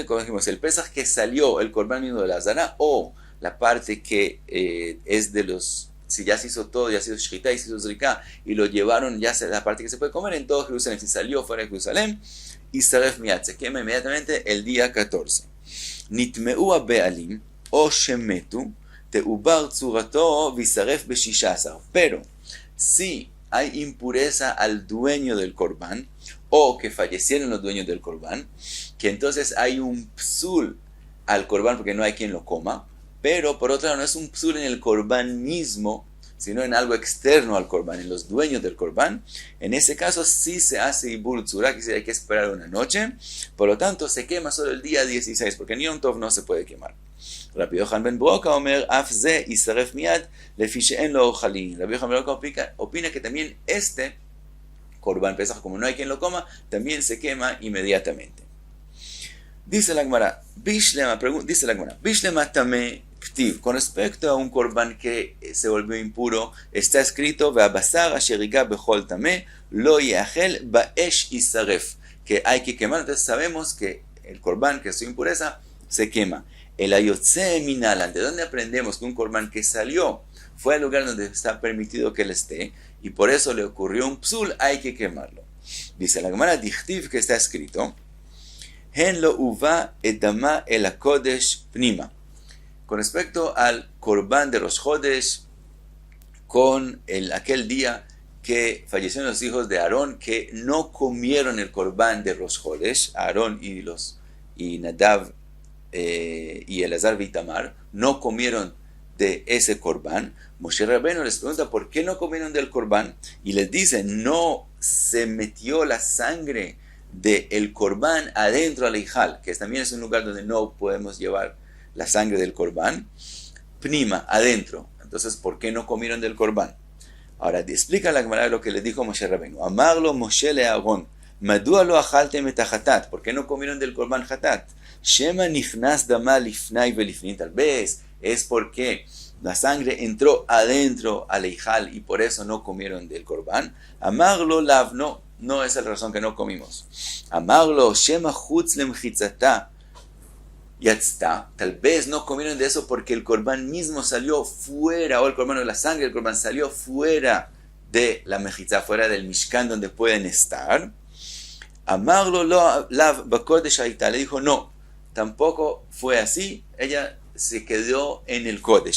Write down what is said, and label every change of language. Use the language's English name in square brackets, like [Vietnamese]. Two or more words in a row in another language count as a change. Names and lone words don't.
[Spanish] Como dijimos, el Pesach que salió, el korban mismo de la Zara, o la parte que es de los, si ya se hizo todo, ya se hizo shchita y se hizo zrika y lo llevaron, ya la parte que se puede comer en todo Jerusalén, si salió fuera de Jerusalén, y [Hebrew] ישרף מיד, [Spanish] se quema inmediatamente el día 14. [Hebrew] נטמאו בעלים או שמתו תעובר צורתו ותשרף בשישה עשר. [Spanish] Pero si hay impureza al dueño del korban, o que fallecieron los dueños del korban, que entonces hay un psul al korban porque no hay quien lo coma, pero por otro lado no es un psul en el korban mismo, sino en algo externo al korban, en los dueños del korban. En ese caso sí se hace [Hebrew] עיבור צורה, [Spanish] que hay que esperar una noche, por lo tanto se quema solo el día 16, porque en [Hebrew] יום טוב [Spanish] no se puede quemar. [Hebrew] רבי יוחנן בן ברוקה אומר אף זה ישרף מיד לפי שאין לו אוכלין. [Spanish] Rabbi Yochanan ben Broka opina que también este [Hebrew] קרבן פסח, [Spanish] como no hay quien lo coma, también se quema inmediatamente. Dice la Gemara, [Aramaic] בשלמא טמא כתיב, [Spanish] con respecto a un korban que se volvió impuro, está escrito, [Hebrew] והבשר אשר יגע בכל טמא לא יאכל באש ישרף, [Spanish] que hay que quemar. Entonces sabemos que el korban que es su impureza se quema. [Aramaic] אלא יוצא מנלן, [Spanish] ¿de dónde aprendemos que un korban que salió fue al lugar donde está permitido que él esté y por eso le ocurrió un psul, hay que quemarlo? Dice la Gemara Dichtiv, que está escrito, [Hebrew] הן לא הובא את דמה אל הקדש פנימה. [Spanish] Con respecto al korban de [Hebrew] ראש חודש, [Spanish] con aquel día que fallecieron los hijos de Aarón, que no comieron el korban de [Hebrew] ראש חודש, [Spanish] Aarón y Nadav y Elazar y Tamar, no comieron de ese korban. Moshe Rabbeinu les pregunta por qué no comieron del korban, y les dice, no se metió la sangre del korban adentro al Eijal, que también es un lugar donde no podemos llevar la sangre del korban, pnima, adentro. Entonces, ¿por qué no comieron del korban? Ahora, explica la Gemara lo que le dijo Moshe Rabbeinu. [Hebrew] אמר לו משה לאהרן מדוע לא אכלתם את החטאת, [Spanish] ¿por qué no comieron del korban hatat? [Hebrew] שמא נכנס דמה לפני ולפנים, [Spanish] tal vez es porque la sangre entró adentro al Eijal y por eso no comieron del korban. [Hebrew] אמר לו לאו, [Spanish] no esa es la razón que no comimos. [Hebrew] אמר לו שמא חוץ למחיצתה יצתה, [Spanish] tal vez no comieron de eso porque el korban mismo salió fuera, o el korban o la sangre del korban salió fuera de la mejitza, fuera del mishkan donde pueden estar. [Hebrew] אמר לו לאו בקדש היתה, [Spanish] le dijo no, tampoco fue así, ella se quedó en el kodesh.